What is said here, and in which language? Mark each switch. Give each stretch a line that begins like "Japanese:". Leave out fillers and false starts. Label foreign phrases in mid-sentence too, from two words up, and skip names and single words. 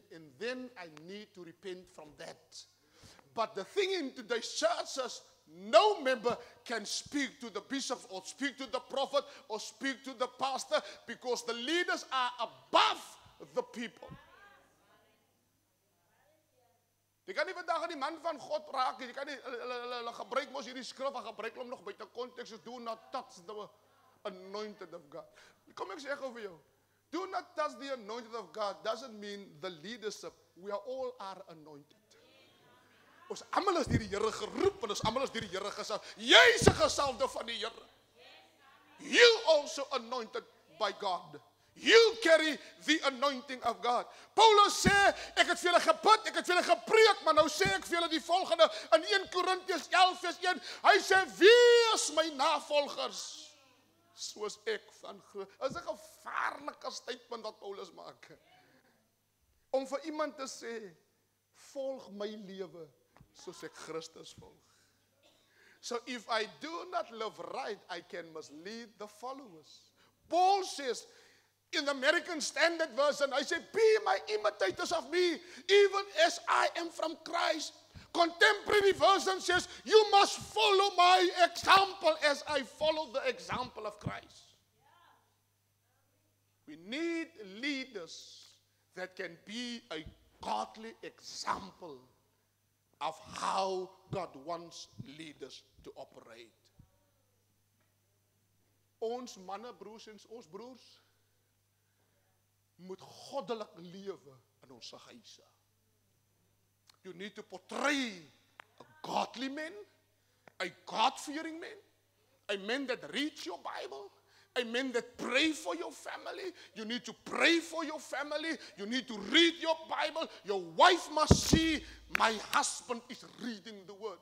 English: And then I need to repent from that. But the thing in today's church is, no member can speak to the bishop or speak to the prophet or speak to the pastor because the leaders are above the people.
Afrikaans: Jy kan nie vandag aan die man van God raak, jy kan nie, hulle gebruik mos hierdie skrif, en gebruik hom nog buite konteks,
English: do not touch the anointed of God.
Afrikaans: Kom ek sê gou vir jou,
English: do not touch the anointed of God doesn't mean the leadership, we all are anointed.
Afrikaans: Ons almal is deur die Here geroep, en ons almal is deur die Here gesalf. Jy is 'n gesalfde van die Here.
English: You also anointed by God. You carry the anointing of God.
Afrikaans: Paulus sê, ek het vir julle gebid, ek het vir julle gepreek, maar nou sê ek vir julle die volgende in 1 Korintiërs 11 vers 1. Hy sê, wees my navolgers, soos ek van Christus. Dit is 'n gevaarlike statement wat Paulus maak. Om vir iemand te sê, volg my lewe, soos ek Christus volg.
English: So if I do not live right, I can mislead the followers. Paul says, in the American Standard Version, I say, be my imitators of me, even as I am from Christ. Contemporary version says, you must follow my example as I follow the example of Christ. We need leaders that can be a godly example of how God wants leaders to operate.
Afrikaans: Ons manne, broers en ons broers, moet goddelik lewe in ons huise.
English: You need to portray a godly man, a God-fearing man, a man that reads your Bible, a man that pray for your family. You need to pray for your family. You need to read your Bible. Your wife must see, my husband is reading the word.